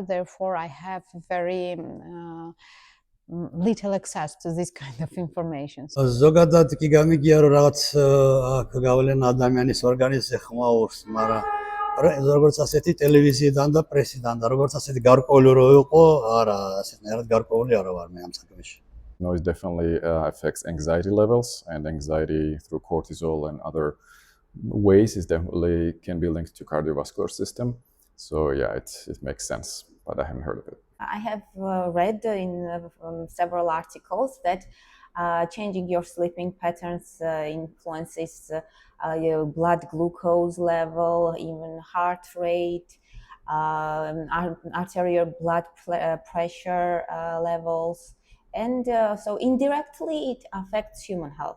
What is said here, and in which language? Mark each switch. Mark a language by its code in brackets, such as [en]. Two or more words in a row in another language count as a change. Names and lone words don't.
[en] Therefore, I have very little access to this kind of information. [ka] ზოგადად კი გამიგია რომ რაღაც აქ გავლენა ადამიანის ორგანიზმზე ხმაურს, მაგრამ როგორც ასეთი ტელევიზიიდან და პრესიდან და როგორც ასეთი გარკვეული რო იყო, არა, ასეთნაირად გარკვეული არა ვარ მე ამ საქმეში. [en] Noise definitely affects anxiety levels, and anxiety through cortisol and other ways is definitely can be linked to cardiovascular system. So yeah, it makes sense, but I haven't heard of it. I have read in several articles that changing your sleeping patterns influences your blood glucose level, even heart rate, arterial blood pressure levels, and so indirectly it affects human health.